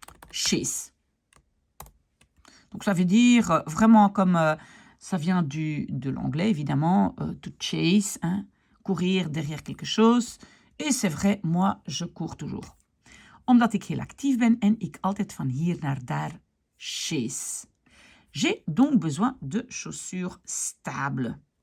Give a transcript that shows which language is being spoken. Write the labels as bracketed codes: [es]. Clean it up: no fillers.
[en] Chase. [fr] Donc ça veut dire vraiment comme ça vient de l'anglais évidemment, to chase, hein? Courir derrière quelque chose. Et c'est vrai, moi je cours toujours. [nl] Omdat ik heel actief ben en ik altijd van hier naar daar chase. [fr] J'ai donc besoin de chaussures stables.